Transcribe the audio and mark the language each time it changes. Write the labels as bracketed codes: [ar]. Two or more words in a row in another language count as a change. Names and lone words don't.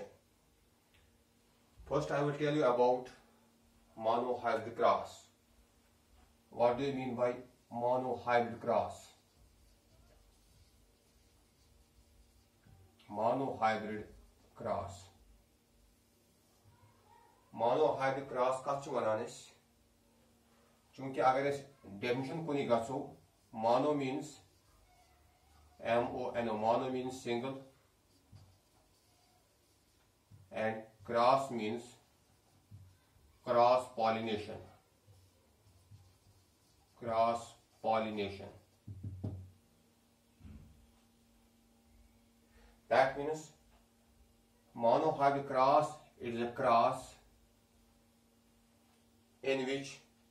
[en] First, I will tell you about monohybrid cross. What do you mean by monohybrid cross? Monohybrid cross. Monohybrid cross [ks] कत छु वनान अस? चूंकि अगर अस definition कुनी गछो, [en] mono means M-O-N-O, mono means single, and cross means cross pollination. Cross pollination. That means monohybrid cross is a cross in which